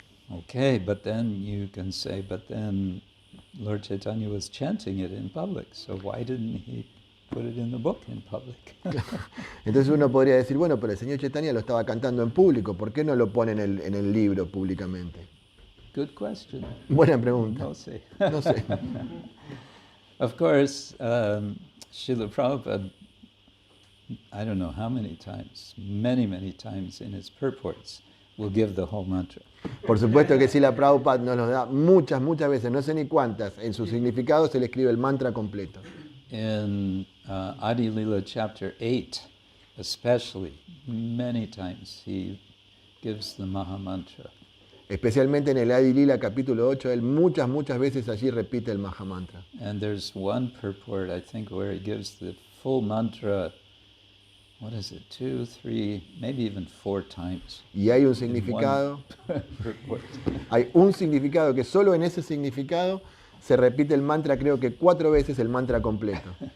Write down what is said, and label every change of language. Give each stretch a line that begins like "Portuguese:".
English: Okay, but then you can say, but then Lord Chaitanya was chanting it in public, so why didn't he put it in the book in public?
Spanish: Entonces uno podría decir, bueno, pero el señor Chaitanya lo estaba cantando en público, ¿por qué no lo pone en el libro públicamente?
English: Good question.
Spanish: Buena pregunta. No sé. No sé.
English: Of course, Srila Prabhupada, I don't know how many times, many times in his purports, will give the whole mantra.
Spanish: Por supuesto que sí, la Prabhupada nos lo da muchas veces, no sé ni cuántas. En su significado se le escribe el mantra completo.
English: In Adi Lila chapter 8, especially, many times he gives the Maha Mantra.
Spanish: Especialmente en el Adi Lila capítulo 8, él muchas veces allí repite el Mahamantra.
English: And there's one purport, I think, where he gives the full mantra, what is it, 2, 3, maybe even 4 times.
Spanish: Y hay un significado, hay un significado que solo en ese significado se repite el mantra, creo que 4 veces el mantra completo.